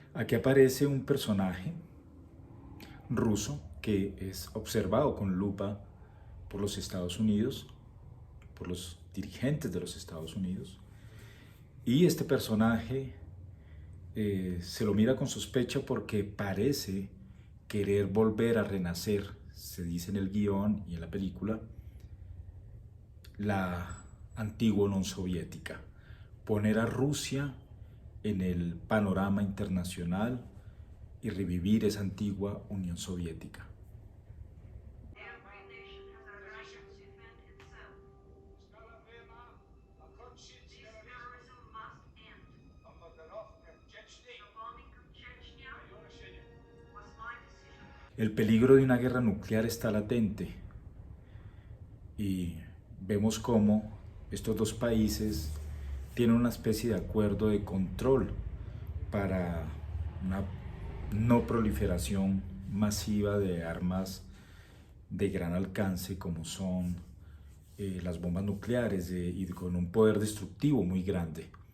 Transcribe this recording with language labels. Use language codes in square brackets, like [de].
[es] Aquí aparece un personaje ruso que es observado con lupa por los Estados Unidos, por los dirigentes de los Estados Unidos, y este personaje se lo mira con sospecha porque parece querer volver a renacer, se dice en el guión y en la película, la antigua Unión Soviética, poner a Rusia en el panorama internacional y revivir esa antigua Unión Soviética. [en] Every nation has a right to defend itself. This terrorism must end. The bombing of Chechnya was my decision. [es] El peligro de una guerra nuclear está latente y vemos cómo estos dos países tienen una especie de acuerdo de control para una no proliferación masiva de armas de gran alcance como son las bombas nucleares y con un poder destructivo muy grande.